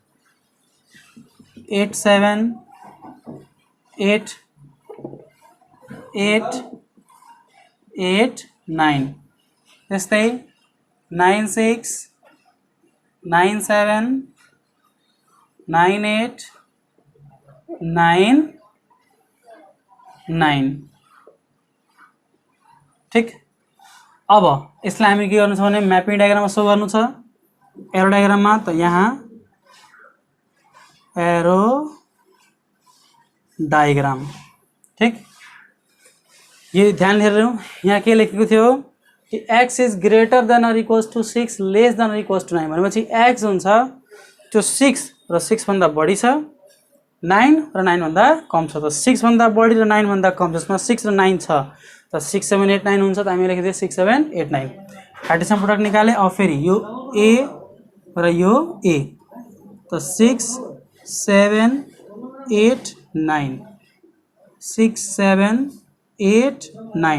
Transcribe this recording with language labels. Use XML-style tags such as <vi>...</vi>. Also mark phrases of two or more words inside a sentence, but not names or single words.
<ne>8 7 8 8 8 9 त्यस्तै 9 6 9 7 9 8 9 9 ठीक। अब यसलाई हामी के गर्नु छ भने म्यापिङ डायग्राममा शो गर्नु छ एरो डायग्राममा। त यहाँ</ne> <en>arrow diagram</en> <ne>ठीक ये ध्यान हेर्नु यहाँ के लेखेको थियो कि</ne> <en>x is greater than and equals to 6 less than and equals to 9</en> <ne>भनेपछि x हुन्छ त्यो 6 र 6 भन्दा बढी छ 9 र 9 भन्दा कम छ। त 6 भन्दा बढी र 9 भन्दा कम जसमा 6 र 9 छ त 6 7 8 9 हुन्छ। त हामी लेखिदिए 6 7 8 9</ne> <en>Cartesian product</en> <ne>निकाले। अब फेरि यो a र यो a त 6 7 8 9 6 7 8 9।</ne>